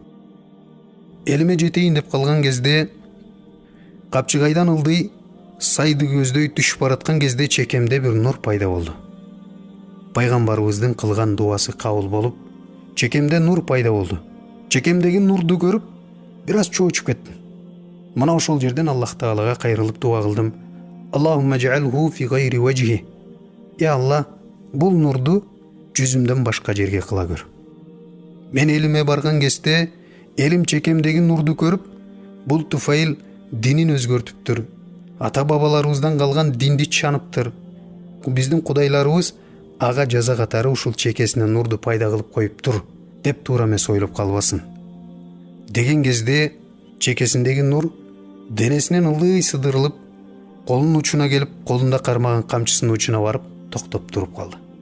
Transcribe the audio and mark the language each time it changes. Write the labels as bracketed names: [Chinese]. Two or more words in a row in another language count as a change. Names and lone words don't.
[Kyrgyz] Элиме жетейин деп калган кезде капчыгайдан ылдый сайды көздөй түшүп бараткан кезде чекемде бир нур пайда болду. Пайгамбарыбыздын кылган дуасы кабыл болуп, чекемде нур пайда болду. Чекемдеги нурду көрүп, бир аз чоочуп кеттим. Мына ошол жерден Аллах Таалага кайрылып дуа кылдым. [Arabic] اللهم اجعله في غير وجهي. [Kyrgyz] Я Алла, бул нурду жүзүмдөн башка жерге кыла көр. Мен элиме барган кезде элим чекемдеги нурду көрүп, бул Туфайл динин өзгөртүптүр. Ата бабаларыбыздан калган динди чаныптыр. Биздин кудайларыбыз ага жаза катары ушул чекесине нурду пайда кылып коюптур деп туура эмес ойлоп калбасын деген кезде чекесиндеги нур денесинен ылдый сыдырылып, колунун учуна келип, колунда кармаган камчысынын учуна барып токтоп туруп калды.